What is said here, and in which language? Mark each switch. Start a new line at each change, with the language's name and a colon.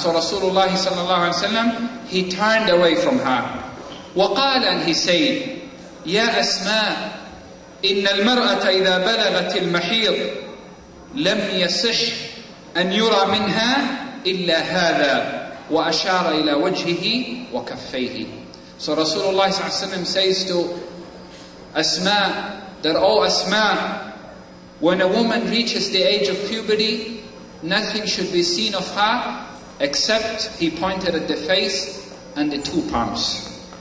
English: So Rasulullah صلى الله عليه وسلم, he turned away from her.
Arabic: وقال,
English: and he said,
Arabic: يا أسماء إن المرأة إذا بلغت المحيض لم يصح أن يرى منها إلا هذا. وأشار إلى وجهه وكفيه.
English: So Rasulullah صلى الله عليه وسلم says to Asma that, oh Asma, when a woman reaches the age of puberty, nothing should be seen of her except, he pointed at the face and the two palms.